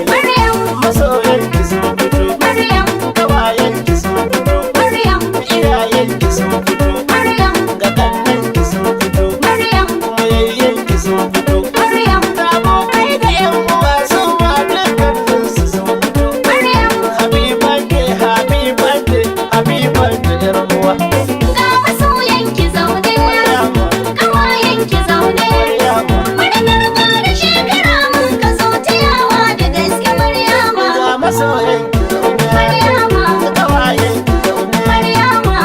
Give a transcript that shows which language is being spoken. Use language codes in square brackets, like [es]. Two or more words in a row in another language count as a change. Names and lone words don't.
[ha] Maryam. Masoyan ki sun fito. Maryam. Kawayen ki sun fito. Maryam. Iyayen ki sun fito. Maryam. Ga kannan ki sun fito. Maryam. Kuma yayyen ki sun fito. Maryam. Da abokai da yan uwa su ma dukkanin su sun fito. Maryam. [en] Happy birthday, happy birthday, happy birthday, [ha] yar uwa. Ga masoyan ki zaune. Maryam. Kawayen ki zaune. Maryam. Murnar ƙara shekara mun ka zo ta yawa da gaske Maryama. Ga masoyan ki zaune. Maryama. Kawayen ki zaune. Maryama.